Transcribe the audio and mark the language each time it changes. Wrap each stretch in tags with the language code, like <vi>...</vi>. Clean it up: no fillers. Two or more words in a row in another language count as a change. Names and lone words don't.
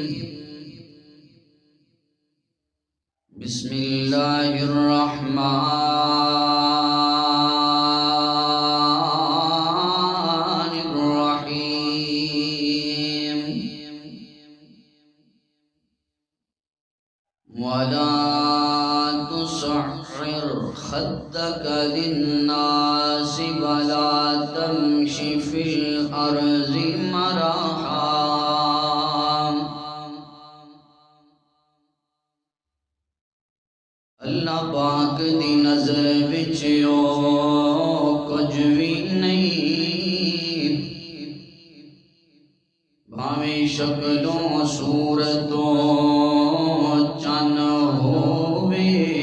<ar>بسم الله الرحمن الرحيم. ولا تصعر خدك للناس ولا تمش في الأرض مرحا.</ar> <pa>اللہ پاک دی نظر وچ کچھ بھی نہیں، بھاویں شکلوں صورتوں چن ہووے،</pa>